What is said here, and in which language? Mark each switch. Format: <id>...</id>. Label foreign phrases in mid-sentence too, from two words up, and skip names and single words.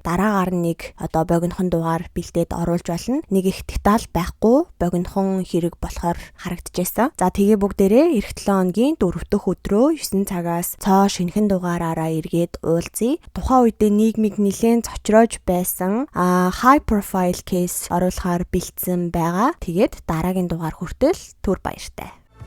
<mn>Дараагаар нэг богинохон дугаар бэлдээд оруулж болно. Нэг их деталь байхгүй богинохон хэрэг болохоор харагдчихсан. За тэгээ бүгдээрээ эх 7 өдрийн 4 дахь өдрөө 9 цагаас цоо шинэхэн дугаараараа эргээд уулзъя. Тухайн үедээ нийгмийг нэлээд цочроож байсан</mn> <en>high profile case</en> <mn>оруулахаар бэлдсэн байгаа. Тэгээд дараагийн дугаар хүртэл түр баяртай.</mn>